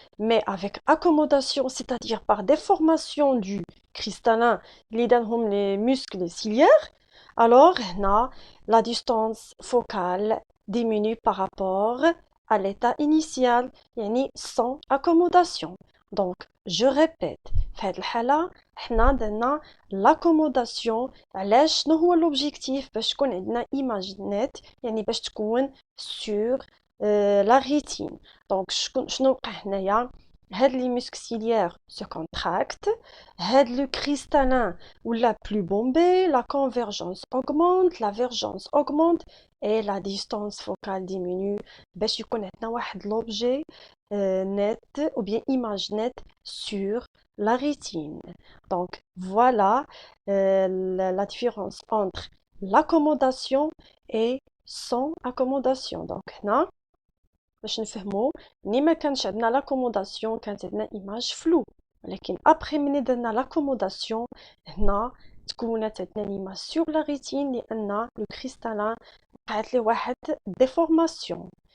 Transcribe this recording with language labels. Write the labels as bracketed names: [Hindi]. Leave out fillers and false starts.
[French] Mais avec accommodation, c'est-à-dire par déformation du cristallin [Arabic] اللي دارهم [French] les muscles ciliaires, alors la distance focale diminue par rapport à l'état initial, يعني sans accommodation. Donc je répète, [Arabic] في هذه الحالة حنا درنا l'accommodation. علاش شنو هو l'objectif؟ باش تكون عندنا [French] image nette، [Arabic] يعني باش تكون [French] sur la rétine. Donc [Arabic] شنو وقع هنايا؟ هاد [French] les muscles ciliaires se contractent, هاد le cristallin ولا plus bombé, la convergence augmente, la vergence augmente et la distance focale diminue [Arabic] باش يكون عندنا واحد [French] l'objet net ou bien image nette sur la rétine. Donc voilà la différence entre l'accommodation et sans accommodation. [Arabic] Donc هنا باش نفهمو ملي ما كانش عندنا l'accommodation كانت عندنا [French] image floue، [Arabic] ولكن après ملي درنا l'accommodation هنا تكونت عندنا l'image [French] sur la rétine [Arabic] لأن le cristallin وقعت ليه واحد déformation.